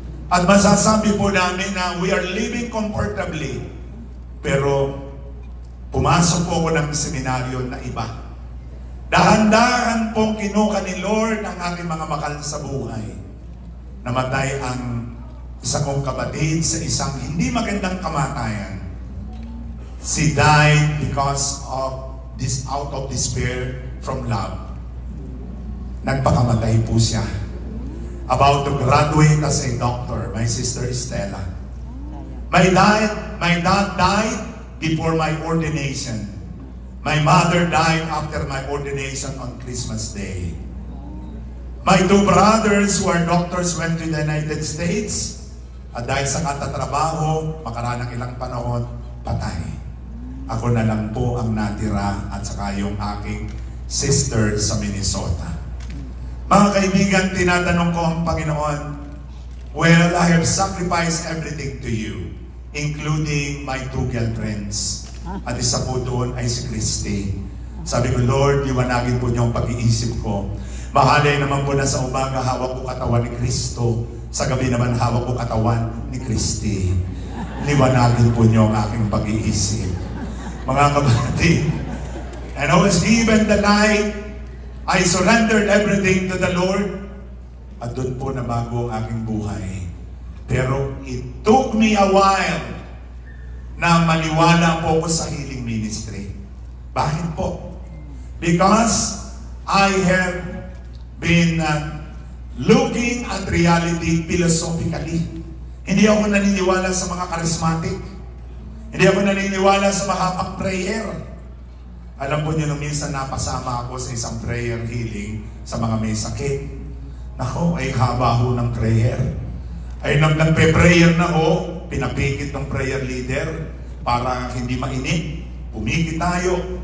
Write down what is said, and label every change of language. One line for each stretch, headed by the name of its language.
Filipino: At masasabi po namin na
English: we are living comfortably.
Filipino: Pero pumasok po ako ng seminaryo na iba. Dahan-dahan pong kinuha ni Lord ang aking mga mahal sa buhay. Namatay ang isa kong kapatid sa isang hindi magandang kamatayan.
English: She died because of this out of despair from love.
Filipino: Nagpakamatay po siya.
English: About to graduate as a doctor, my sister Estela. My dad died before my ordination. My mother died after my ordination on Christmas Day. My two brothers who are doctors went to the United States.
Filipino: At dahil sa katatrabaho, makaraan ng ilang panahon, patay. Ako na lang po ang natira at saka yung aking sister sa Minnesota. Mga kaibigan, tinatanong ko ang Panginoon,
English: well, I have sacrificed everything to you, including my two girlfriends.
Filipino: At isa po doon ay si Christy. Sabi ko, Lord, liwanagin po niyo ang pag-iisip ko. Mahalay naman po na sa umaga hawak ko katawan ni Kristo. Sa gabi naman hawak ko katawan ni Christy. Liwanagin po niyo ang aking pag-iisip. Mga kapatid,
English: and I was given the light. I surrendered everything to the Lord.
Filipino: At doon po nabago ang aking buhay. Pero
English: it took me a while
Filipino: na maniwala po ko sa healing ministry. Bakit po?
English: Because I have been looking at reality philosophically.
Filipino: Hindi ako naniniwala sa mga charismatic. Hindi ako naniniwala sa makapag-prayer. Alam po niyo, nung minsan napasama ako sa isang prayer healing sa mga may sakit. Nako, ay haba ho ng prayer. Ay nagpe-prayer na ho, pinapikit ng prayer leader para hindi mainit. Pumikit tayo.